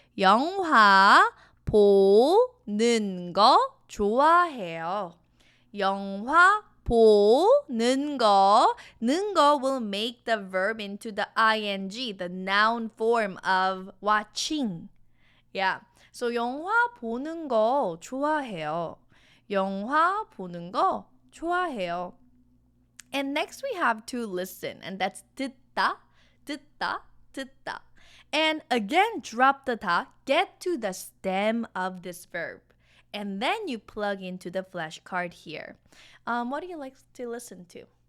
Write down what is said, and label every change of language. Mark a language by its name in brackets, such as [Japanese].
[Korean] 영화 보는 거 좋아해요. 영화 보는 거. [English] 는 거 will make the verb into the ing, the noun form of watching. Yeah. [Korean] So 영화 보는 거 좋아해요. 영화 보는 거 좋아해요. [English] And next we have to listen, and that's 듣다, 듣다, 듣다. And again, drop the 다, get to the stem of this verb. And then you plug into the flashcard here. What do you like to listen to?